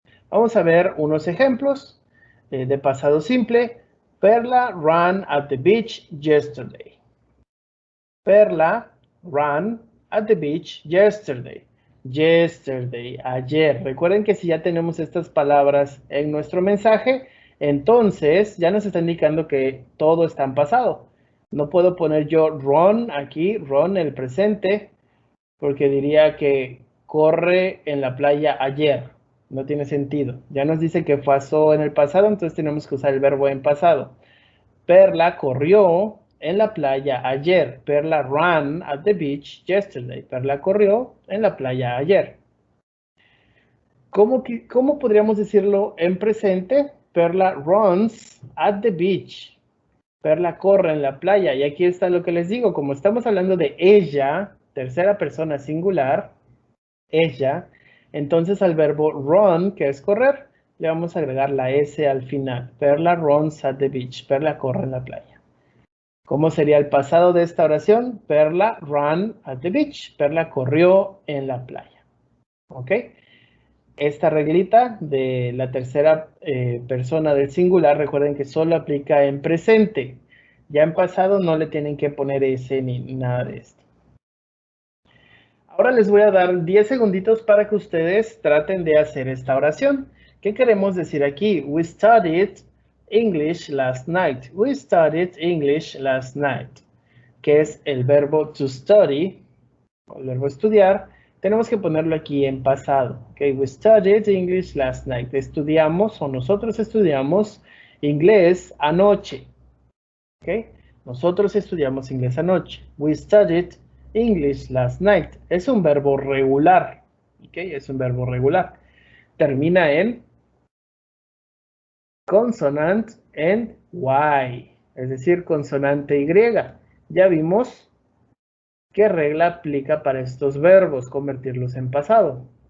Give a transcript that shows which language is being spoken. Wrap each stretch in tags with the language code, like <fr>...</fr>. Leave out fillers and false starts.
<es>Vamos a ver unos ejemplos de pasado simple.</es> <en>Perla ran at the beach yesterday. Perla ran at the beach yesterday.</en> <es>Yesterday, ayer. Recuerden que si ya tenemos estas palabras en nuestro mensaje, entonces ya nos está indicando que todo está en pasado. No puedo poner yo run aquí, run el presente, porque diría que corre en la playa ayer. No tiene sentido. Ya nos dice que pasó en el pasado, entonces tenemos que usar el verbo en pasado. Perla corrió en la playa ayer.</es> <en>Perla ran at the beach yesterday.</en> <es>Perla corrió en la playa ayer. ¿Cómo podríamos decirlo en presente?</es> <en>Perla runs at the beach.</en> <es>Perla corre en la playa. Y aquí está lo que les digo. Como estamos hablando de ella, tercera persona singular, ella, entonces al verbo run, que es correr, le vamos a agregar la S al final.</es> <en>Perla runs at the beach.</en> <es>Perla corre en la playa. ¿Cómo sería el pasado de esta oración?</es> <en>Perla ran at the beach.</en> <es>Perla corrió en la playa. ¿Ok? Esta reglita de la tercera persona del singular, recuerden que solo aplica en presente. Ya en pasado no le tienen que poner ese ni nada de esto. Ahora les voy a dar 10 segunditos para que ustedes traten de hacer esta oración. ¿Qué queremos decir aquí?</es> <en>We studied English last night. We studied English last night.</en> <es>Que es el verbo to study, o el verbo estudiar, tenemos que ponerlo aquí en pasado.</es> <en>Okay, we studied English last night.</en> <es>Estudiamos o nosotros estudiamos inglés anoche. Okay, nosotros estudiamos inglés anoche.</es> <en>We studied English last night.</en> <es>Es un verbo regular. Okay, es un verbo regular. Termina en consonant en Y, es decir, consonante Y. Ya vimos ¿qué regla aplica para estos verbos? Convertirlos en pasado.</es>